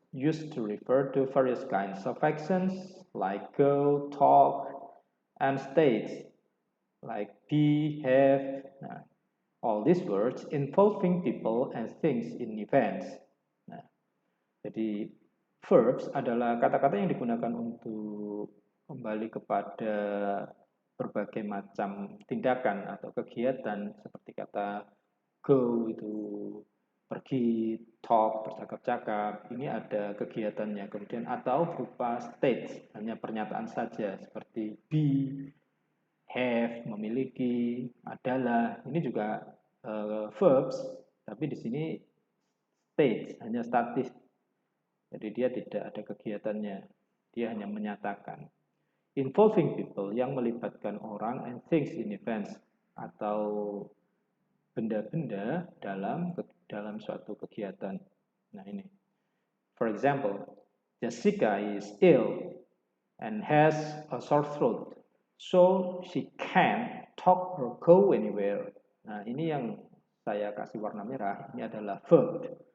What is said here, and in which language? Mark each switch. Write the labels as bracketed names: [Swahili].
[English] used to refer to various kinds of actions like go, talk, and states like be, have. Nah, all these words involving people and things in events. [Indonesian] Nah, jadi verbs adalah kata-kata yang digunakan untuk kembali kepada berbagai macam tindakan atau kegiatan seperti kata go itu pergi, talk bercakap-cakap, ini ada kegiatannya. Kemudian atau berupa states, hanya pernyataan saja seperti be, have, memiliki, adalah. Ini juga verbs, tapi di sini states, hanya statis. Jadi dia tidak ada kegiatannya, dia hanya menyatakan. Involving people yang melibatkan orang and things in events atau benda-benda dalam suatu kegiatan. [English] Nah ini, for example, Jessica is ill and has a sore throat, so she can't talk or go anywhere. [Indonesian] Nah ini yang saya kasih warna merah, ini adalah verb.